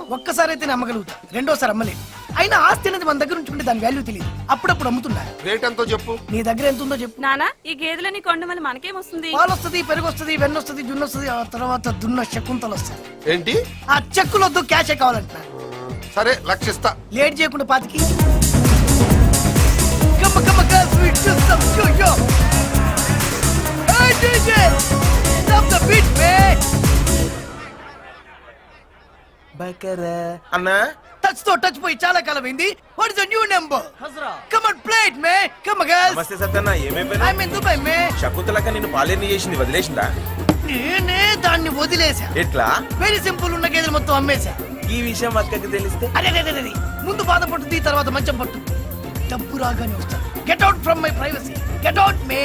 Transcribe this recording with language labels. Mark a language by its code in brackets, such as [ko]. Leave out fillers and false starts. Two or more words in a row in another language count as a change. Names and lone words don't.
[te] ఒక్కసారి అయితే అమ్మగలుగుతా, రెండోసారి అమ్మలేదు. అయినా ఆస్తి అనేది మన దగ్గర ఉంచుకుంటే దాని వాల్యూ తెలియదు. అప్పుడప్పుడు అమ్ముతున్నా. రేట్ ఎంతో చెప్పు. నీ దగ్గర ఎంత ఉందో చెప్పు. నాన్న ఈ గేదెలని కొండ వల్ల మనకేమొస్తుంది? పాలు వస్తుంది, పెరుగు వస్తుంది, వెన్న వస్తుంది, జున్ను వస్తుంది, ఆ తర్వాత దున్న శకుంతలు వస్తాయి. ఏంటి? ఆ చెక్కులు వద్దు, క్యాషే కావాలంటున్నా. సరే లక్షిస్తా. లేట్ చేయకుండా పాతికి. [en] Come on, come on, girls, we do some yo-yo. Hey, DJ, stop the beat, man. [te] అన్నా Touch తో టచ్ పోయి చాలా కాలం అయింది. [en] What is the new number? Come on, play it, man. Come on, girls. [te] నమస్తే సత్యన్న, ఏమేం [en] I'm in Dubai, man. [te] శకుంతలక నిన్ను పాలేర్ని చేసింది వదిలేసిందా? నేనే దాన్ని వదిలేసా. ఎట్లా? [en] very simple, [te] ఉన్న గేదెలు మొత్తం అమ్మేశా. ఈ విషయం అక్కకి తెలిస్తే అరే ముందు బాధ పట్టుద్ది, తర్వాత మంచం పట్టు. డబ్బు రాగానే వస్తా. [en] get out from my privacy. get out me.